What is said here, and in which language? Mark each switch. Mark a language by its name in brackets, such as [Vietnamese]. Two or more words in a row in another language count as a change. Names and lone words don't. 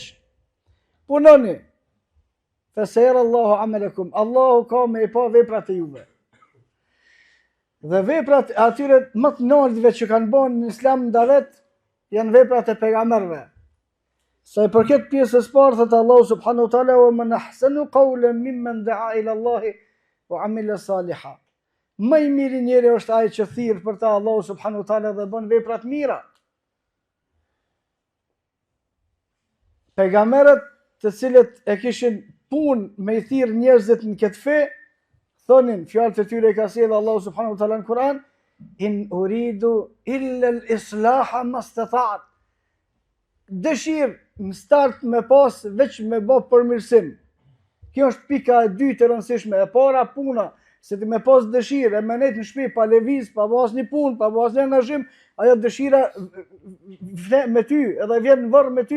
[Albanian] Punoni, [Arabic] فسيرى الله عملكم, [Albanian] Allahu ka me i pa veprat e juve. Dhe veprat atyre më të naltëve që kanë bën në islam ndavet, janë veprat e pejgamberëve. Sa i përket pjesës parë, thëtë Allahu [Arabic] سبحانه وتعالى, ومن أحسن قولا ممن دعا إلى الله وعمل صالحا. [Albanian] Më i miri njeri është ai që thirr për ta Allahu [Arabic] سبحانه وتعالى [Albanian] dhe bën vepra të mira. Pejgamberët të cilët e kishin punë me i thirr njerëzit në këtë fe, thonin fjalët e tyre ka sjellë Allahu [Arabic] سبحانه وتعالى [Albanian] në Kur'an, [Arabic] إن أريد إلا الإصلاح ما استطعت. [Albanian] Dëshirë në start me pas veç me bë përmirësim. Kjo është pika e dytë e rëndësishme. E para puna, se ti me pas dëshirë, e menet në shtëpi pa lëviz, pa pas një punë, pa pas një angazhim, ajo dëshira vjen me ty, edhe vjen në varr me ty.